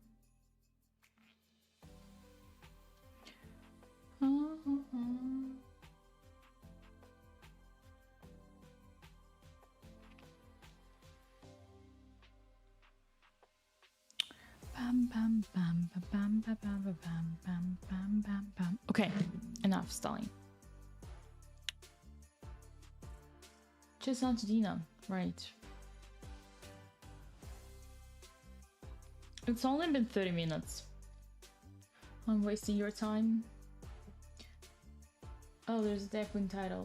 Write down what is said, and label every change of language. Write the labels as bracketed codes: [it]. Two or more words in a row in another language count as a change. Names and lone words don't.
[en] Bam, bam, bam, bam, bam, bam, bam, bam, bam, bam, bam, bam. Okay, enough stalling. Just on to Dina, right? It's only been 30 minutes. I'm wasting your time. Oh, there's a deckling title.